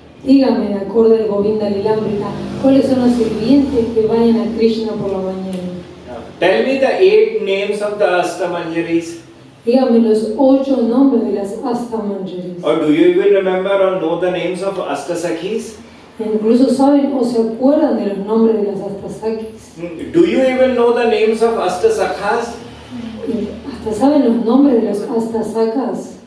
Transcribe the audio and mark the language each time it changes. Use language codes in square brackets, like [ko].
[es] Dígame, de acuerdo al Govinda Leelamrita, ¿cuáles son los sirvientes que vayan a Krishna por la mañana? [en] Tell me the 8 names of the Astamanjaris. [es] Dígame los 8 nombres de las Astamanjaris. [en] Or do you even remember or know the names of Astasakhis? [es] Incluso saben o se acuerdan de los nombres de las Astasakis. [en] Do you even know the names of Astasakhas? [es] Hasta saben los nombres de las Astasakas.